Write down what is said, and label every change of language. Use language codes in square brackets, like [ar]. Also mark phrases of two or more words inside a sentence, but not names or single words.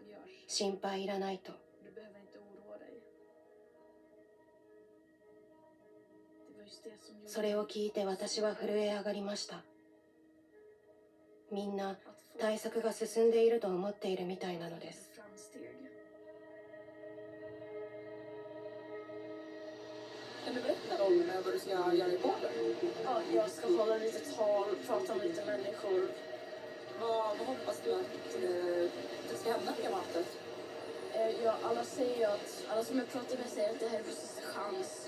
[ja] 心配いらないと。それを聞いて私は震え上がりました。みんな対策が進んでいると思っているみたいなのです。 [sv] Kan du berätta om vad du ska göra i podden? Ja, jag ska hålla lite tal, prata med lite människor. Vad hoppas du att det ska hända med mötet? Ja, alla som jag pratar med säger att det här är vår sista chans.